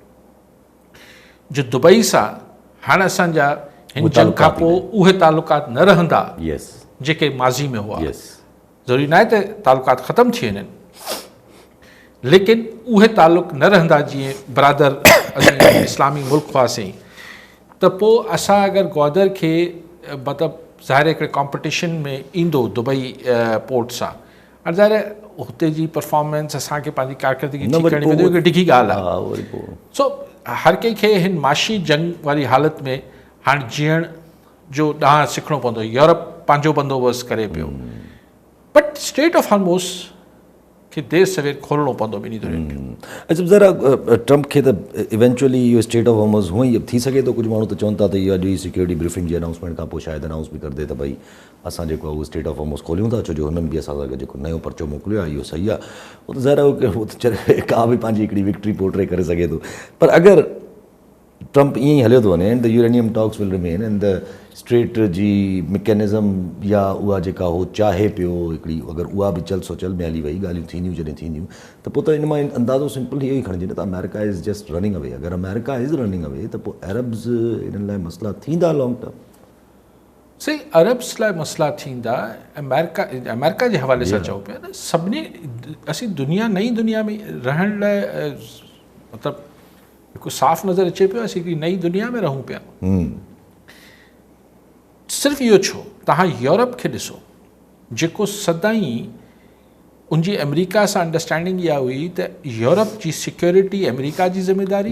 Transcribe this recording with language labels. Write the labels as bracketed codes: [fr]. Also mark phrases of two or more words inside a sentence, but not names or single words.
[sd] जो दुबई सां हाणे असांजा हिन जंग खां पोइ उहे तालुकात न रहंदा जेके माज़ी में हुआ, ज़रूरी न आहे त तालुकात ख़तमु थी वञनि, लेकिन उहे तालुक न रहंदा जीअं बरादर असीं इस्लामी मुल्क हुआसीं त पोइ असां अगरि ग्वादर खे मतिलबु ज़ाहिर हिकिड़े कॉम्पिटिशन में ईंदो दुबई पोर्ट सां हाणे ज़ाहिर हुते जी परफॉर्मेंस असांखे पंहिंजी कारकर्दगी न, ठीक वरी करणी पवंदी पोइ- हिकु डिघी ॻाल्हि आहे हा वरी पोइ सो हर कंहिंखे हिन माशी जंग वारी हालति में हाणे जीअण जो ॾांहुं सिखणो पवंदो यूरोप पंहिंजो बंदोबस्तु करे पियो बट स्टेट ऑफ हॉर्मुज़ खे देरि सवेर खोलणो पवंदो ॿिन्ही धुरियुनि खे अच्छा ज़रा ट्रम्प खे त इवेंचुअली इहो स्टेट ऑफ हॉर्मज़ हूअं ई थी सघे थो कुझु माण्हू त चवनि था त इहो अॼु ई [en] security briefing [sd] जी अनाउंसमेंट खां पोइ शायदि अनाउंस बि [hi] कर दे [sd] त भई असां जेको आहे उहो स्टेट ऑफ हॉर्मज़ खोलियूं था छो जो हुननि बि असां सां जेको नयो पर्चो मोकिलियो आहे इहो सही आहे उहो त ज़ाहिर उहो त चरे का बि पंहिंजी हिकिड़ी विक्ट्री पोर्ट्रे करे सघे थो पर अगरि ट्रम्प ईअं ई हलियो थो वञे [en] and the uranium talks will remain and the strait [sd] जी मैकेनिज़म या उहा जेका हो चाहे पियो हिकिड़ी अगरि उहा बि चल सो चल में हली वई ॻाल्हियूं थींदियूं जॾहिं थींदियूं त पोइ त इन मां अंदाज़ो सिंपल इहो ई खणिजे न त [en] America is just running away [sd] अगरि [en] America is running away [sd] त पोइ अरब्स इन्हनि लाइ मसइला थींदा [en] long term [sd] सही अरब्स लाइ मसइला थींदा अमेरिका जे हवाले सां चऊं पिया न सभिनी असीं नई दुनिया में रहण लाइ मतिलबु हिकु साफ़ नज़र अचे पियो असीं हिकिड़ी नई दुनिया में रहूं पिया सिर्फ़ु इहो छो तव्हां यूरोप खे ॾिसो जेको सदाईं उनजी अमेरिका सां अंडरस्टैंडिंग इहा हुई त यूरोप जी सिक्योरिटी अमेरिका जी ज़िम्मेदारी